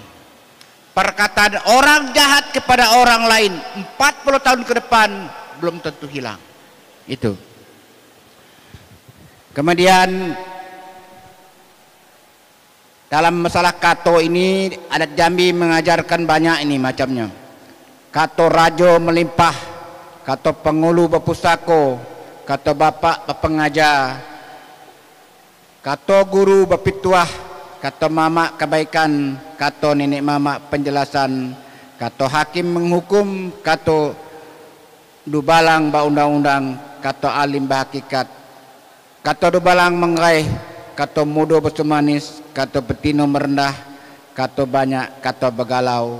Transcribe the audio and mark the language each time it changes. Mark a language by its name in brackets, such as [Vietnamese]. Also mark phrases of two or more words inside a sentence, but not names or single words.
[Indonesian] Perkataan orang jahat kepada orang lain 40 tahun ke depan belum tentu hilang. Itu. Kemudian dalam masalah kato ini, adat Jambi mengajarkan banyak ini macamnya. [Minangkabau] Kato rajo melimpah, kato pengulu bepusako, kato bapak bepengajar, kato guru bepituah, kato mama kebaikan, kato nenek mama penjelasan, kato hakim menghukum, kato dubalang ba undang-undang, kato alim ba hakikat, kato dubalang mengaih, kato mudo bersumanis, kato betino merendah, kato banyak, kato begalau.